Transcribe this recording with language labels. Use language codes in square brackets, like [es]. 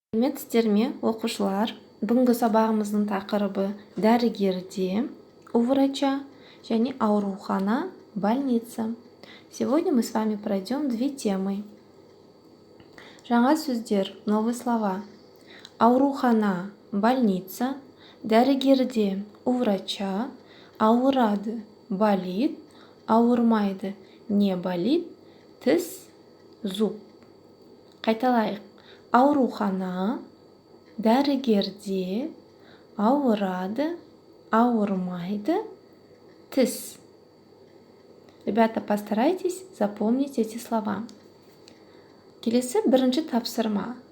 [kk] Сәлеметсіздер ме, оқушылар? Бүгінгі сабағымыздың тақырыбы дәрігерде, [ru] у врача [kk] және аурухана, больница. [ru] Сегодня мы с вами пройдем две темы. [kk] Жаңа сөздер, [ru] новые слова. [kk] Аурухана, больница, дәрігерде, [ru] у врача, [kk] ауырады, болит, ауырмайды, [ru] не болит, [kk] тіс, зуб. Қайталайық. Аурухана, дәрігерде, ауырады, ауырмайды, тіс. [ru] Ребята, постарайтесь запомнить эти слова. [kk] Келесі бірінші тапсырма.